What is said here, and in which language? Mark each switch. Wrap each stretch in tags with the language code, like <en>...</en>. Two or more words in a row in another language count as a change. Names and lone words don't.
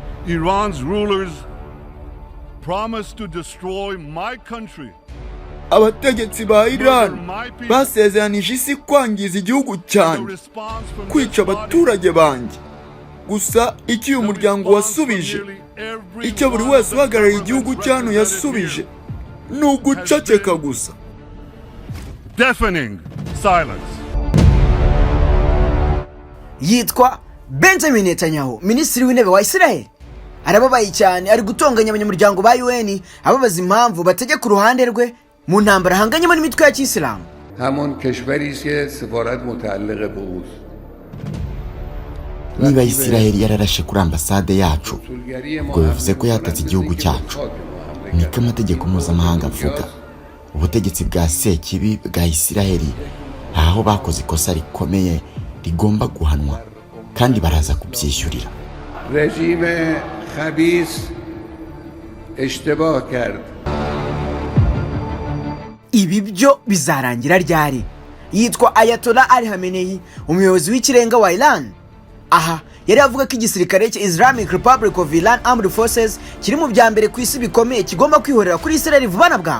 <en>Iran's rulers promised to destroy my country.</en> <rw>Abategetsi ba Iran basezeranije isi kwangiza igihugu cyanjye, kwica abaturage banjye. Gusa icyo uyu muryango wasubije, icyo buri wese uhagarariye igihugu cyano yasubije, ni uguceceka gusa.</rw> <en>Deafening silence.</en> <rw>Yitwa Benjamin Netanyahu, minisitiri w'intebe wa Israel. Arababaye cyane, ari gutonganya abanyamuryango ba UN, ababaza impamvu bategeka uruhande rwe mu ntambara hanganyemo n'imitwe ya Kisilamu.</rw> <fa>همون کشوری است که سفارت متعلق به اوست.</fa> <rw>niba Israel yararashe kuri ambasade yacu, ubwo bivuze ko yatatse igihugu cyacu. Niko amategeko mpuzamahanga avuga. Ubutegetsi bwa sekibi bwa Israel aho bakoze ikosa rikomeye rigomba guhanwa kandi baraza kubyishyurira.</rw> <fa>رژیم خبیث اشتباه کرد.</fa> <rw>Ibi byo bizarangira ryari? Yitwa Ayatollah Ali Khamenei, umuyobozi w'ikirenga wa Iran. Aha yari avuga ko igisirikare cya</rw> <en>Islamic Republic of Iran Armed Forces</en> <rw>kiri mu bya mbere ku isi bikomeye kigomba kwihorera kuri Israel vuba na bwangu.</rw>